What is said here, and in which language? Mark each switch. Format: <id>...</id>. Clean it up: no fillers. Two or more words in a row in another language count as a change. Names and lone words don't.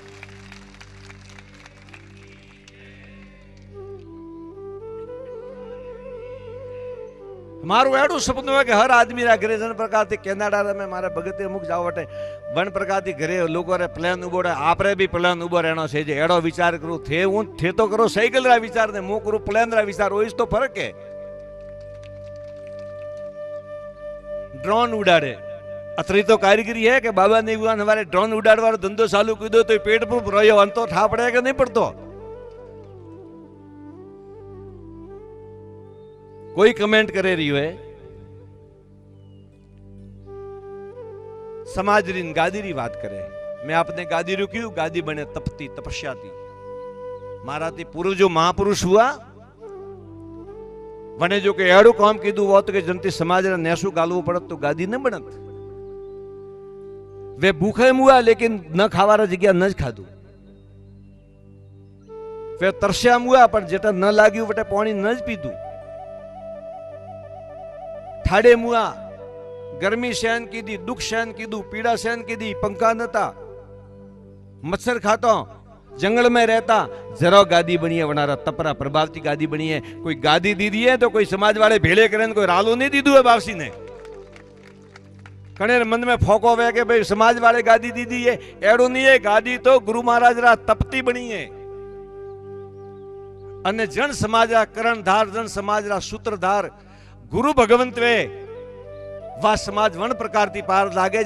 <raj>मारो एडू सपनों है कि हर आदमी रा घरे जन प्रकार थी कैनाडा में मारे भगते मुख जाओ वटे वन प्रकार थी घरे लोगों रे प्लान उबो रे आपरे भी प्लान उबो रहनो छे। जे एडो विचार करू थे हूं थे तो करो साइकिल रा विचार ने मु करू प्लान रा विचार हो, इस तो फर्क है। ड्रोन उड़ाड़े अतरी तो कारीगरी है कि बाबा ने हुआ हमारे ड्रोन उड़ाड़ वालो धंधो चालू कर दो तो पेट पर रहो अंतो ठा पड़े कि नहीं पड़तो। कोई कमेंट करे रही है समाज री गादी री बात करे। मैं आपने गादी रू क्यों गादी बने तपती तपस्या थी मारा थी पूर्व जो महापुरुष हुआ वने जो के एड़ू काम कीधु वो तो के जनती समाज रे नेसु गालवू पड़त तो गादी न बनत। वे भूखे हुआ लेकिन न खावारा जग्या न ज खाधु। वे तरस्या हुआ पर जेटा न लाग्यू वटे पानी न ज पीधु। ठाड़े मुआ गर्मी सहन की दी, दुख सहन की दू, पीड़ा सहन की दी, पंखा नता, मच्छर खाता, जंगल में रहता, जरा गादी बनी है वनारा तपरा प्रभावती गादी बनी है। कोई गादी दी दी है तो कोई समाज वाले भेड़े करें, कोई रालो नहीं दी दू है बावसी ने। कने मन में फोको वे के भाई समाज वाले गादी दी दी है, एड़ो नहीं है। गादी तो गुरु महाराज रा तपती बनी है। अन्य जन समाज रा करणधार, जन समाज रा सूत्रधार गुरु भगवंत वे वह समाज वन प्रकार की पार लागे।</raj>